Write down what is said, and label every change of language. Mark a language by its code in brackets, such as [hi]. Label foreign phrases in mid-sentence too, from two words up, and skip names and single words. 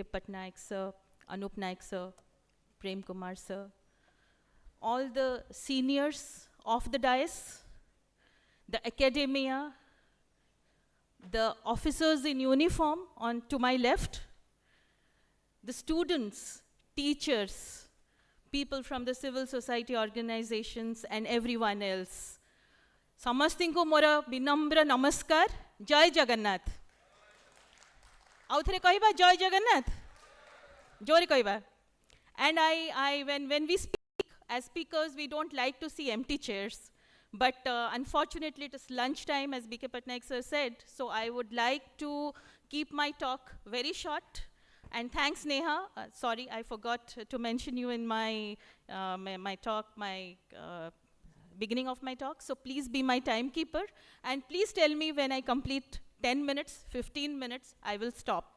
[en] Patnaik sir, Anup Naik sir, Prem Kumar sir, all the seniors of the dais, the academia, the officers in uniform on to my left, the students, teachers, people from the civil society organizations and everyone else. [or] ସମସ୍ତଙ୍କୁ ମୋର ବିନମ୍ର ନମସ୍କାର ଜୟ ଜଗନ୍ନାଥ ଆଉ ଥରେ କହିବା ଜୟ ଜଗନ୍ନାଥ ଜୋରେ କହିବା [en] and when we speak as speakers we don't like to see empty chairs but unfortunately it is lunch time as BK Patnaik sir said, so I would like to keep my talk very short. And thanks Neha, sorry I forgot to mention you in my beginning of my talk, so please be my timekeeper and please tell me when I complete 10 minutes, 15 minutes, I will stop.